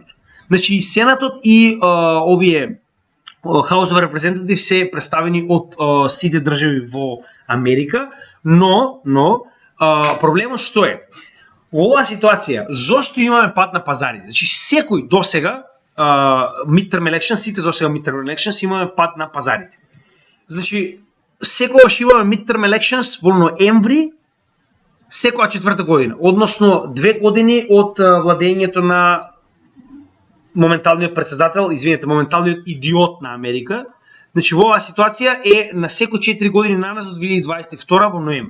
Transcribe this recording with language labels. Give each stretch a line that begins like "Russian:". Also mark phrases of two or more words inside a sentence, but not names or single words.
Macedonian: Значи и Сенатот и овие
English: House of Representatives
Macedonian: се представени од сите држави во Америка, но проблемот што е? Во оваа ситуација, зошто имаме пат на пазарите? Значи секој досега
English: midterm elections,
Macedonian: сите досега
English: midterm elections
Macedonian: имаме пат на пазарите. Значи секогаш имаме
English: midterm elections
Macedonian: во ноември секоја четврта година, односно 2 години од владењето на моменталниот председател, моменталниот идиот на Америка. Значи во оваа ситуација е на секој 4 години наназад од 2022 во ноември.